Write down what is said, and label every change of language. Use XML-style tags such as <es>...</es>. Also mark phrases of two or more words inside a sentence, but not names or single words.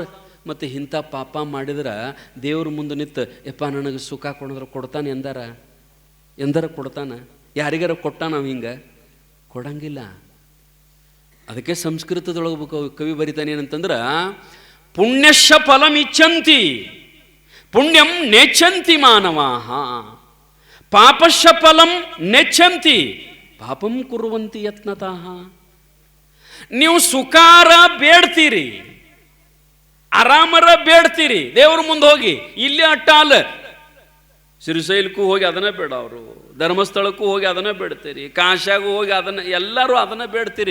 <kn>ಮತ್ತು ಇಂಥ ಪಾಪ ಮಾಡಿದ್ರೆ ದೇವ್ರ ಮುಂದೆ ನಿಂತು ಯಪ್ಪ ನನಗೆ ಸುಖ ಕೊಡಿದ್ರೆ ಕೊಡ್ತಾನೆ ಎಂದಾರ ಕೊಡ್ತಾನೆ? ಯಾರಿಗಾರ ಕೊಟ್ಟ ನಾವು ಹಿಂಗೆ ಕೊಡಂಗಿಲ್ಲ. ಅದಕ್ಕೆ ಸಂಸ್ಕೃತದೊಳಗೆ ಕವಿ ಬರಿತಾನೆ ಏನಂತಂದ್ರೆ,</kn> <sa>पुण्यश्च फलं इच्छंति पुण्यं नेच्छंति मानवाः, पापश्च फलं नेच्छंति पापं कुर्वंति यत्नतः.</sa> <kn>ನೀವು ಸುಖಾರ ಬೇಡ್ತೀರಿ, ಆರಾಮರ ಬೇಡ್ತೀರಿ ದೇವ್ರ ಮುಂದೆ ಹೋಗಿ. ಇಲ್ಲಿ ಅಟ್ಟ ಅಲ್ಲ, ಶ್ರೀಶೈಲಕ್ಕೂ ಹೋಗಿ ಅದನ್ನೇ ಬೇಡ, ಅವರು ಧರ್ಮಸ್ಥಳಕ್ಕೂ ಹೋಗಿ ಅದನ್ನೇ ಬೇಡ್ತೀರಿ, ಕಾಶಾಗೂ ಹೋಗಿ ಅದನ್ನ, ಎಲ್ಲರೂ ಅದನ್ನೇ ಬೇಡ್ತೀರಿ.</kn>